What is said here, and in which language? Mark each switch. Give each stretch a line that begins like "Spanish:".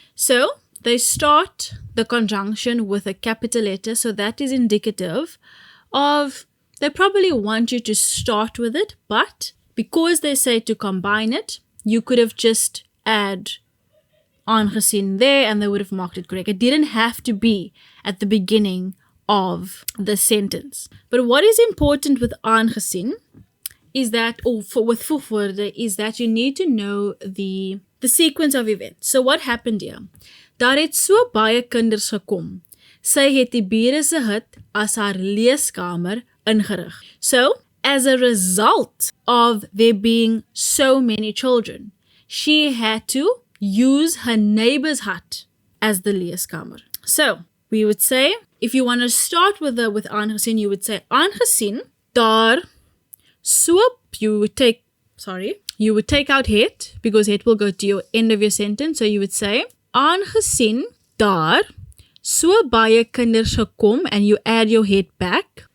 English: So they start the conjunction with a capital letter, so that is indicative of, they probably want you to start with it, but because they say to combine it, you could have just add aangesien there and they would have marked it correct. It didn't have to be at the beginning of the sentence. But what is important with aangesien is that, with voegwoorde, is that you need to know the sequence of events. So what happened here?
Afrikaans: Daar het so baie kinders gekom. Sy het die bure se hut as haar leeskamer ingerig.
English: So, as a result of there being so many children, she had to use her neighbor's hut as the leeskamer. So, we would say, if you want to start with aangesien, you would say
Afrikaans: aangesien daar so,
English: you would take out het, because het will go to your end of your sentence. So you would say
Afrikaans: aangesien daar so baie kinders gekom,
English: and you add your het back.